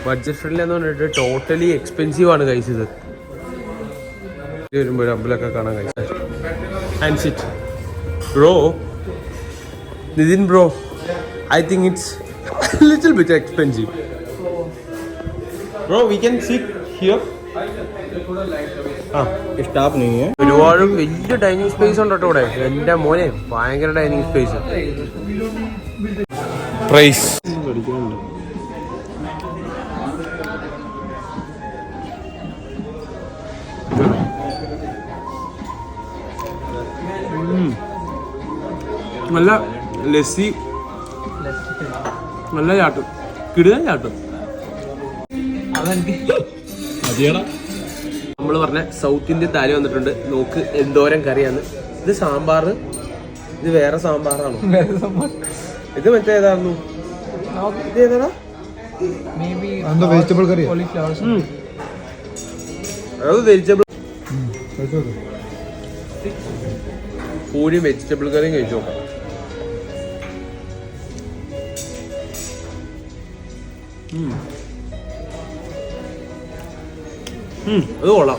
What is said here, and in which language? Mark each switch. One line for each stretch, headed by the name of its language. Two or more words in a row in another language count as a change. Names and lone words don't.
English: budget friendly
Malayalam: എന്ന് പറഞ്ഞിട്ട്
English: totally expensive
Malayalam: ആണ് കഴിച്ചത്. വരുമ്പോൾ ഒരു അമ്പലമൊക്കെ കാണാൻ കഴിച്ചത്.
English: and sit bro, Nithin bro, I think it's little bit expensive. bro we can sit here.
Hindi: स्टाफ नहीं है.
Malayalam: ഒരുപാട് വലിയ
English: dining space
Malayalam: ഉണ്ട് കേട്ടോ ഇവിടെ. എന്റെ മോനെ ഭയങ്കര
English: dining space.
Malayalam: പ്രൈസ് നല്ല ലസ്സി, നല്ല ചാട്ടും, കിടുകൻ ചാട്ടും. നമ്മൾ പറഞ്ഞ
English: South Indian
Malayalam: താലി വന്നിട്ടുണ്ട്. നോക്ക് എന്തോരം കറിയാന്ന്. ഇത് സാമ്പാർ, ഇത് വേറെ സാമ്പാറാണോ? ഇത് മറ്റേ ഏതായിരുന്നു? ഇത് ഏതാ?
English: vegetable curry
Malayalam: അത് വെജിറ്റബിൾ പൂരി വെജിറ്റബിൾ കറിയും കഴിച്ചു നോക്കാം. അത് കൊള്ളാം.